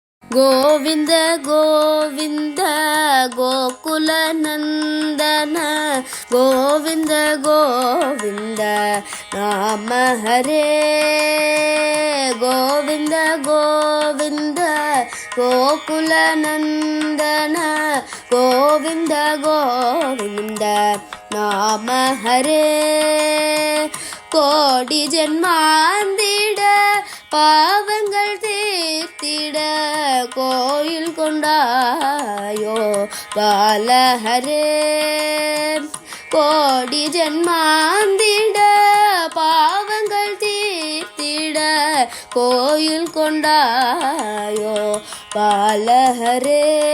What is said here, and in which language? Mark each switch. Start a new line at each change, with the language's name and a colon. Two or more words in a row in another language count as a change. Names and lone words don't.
Sanskrit: गोविन्द गोविन्द गोकुल नन्दन गोविन्द गोविन्द नाम हरे गोविन्द गोविन्द गोकुल नन्दन गोविन्द गोविन्द नाम हरे
Tamil: கோடி ஜென்மாந்திட பாவங்கள் தீர்த்திட கோயில் கொண்டாயோ பாலஹரே கோடி ஜென்மாந்திட பாவங்கள் தீர்த்திட கோயில் கொண்டாயோ பாலஹரே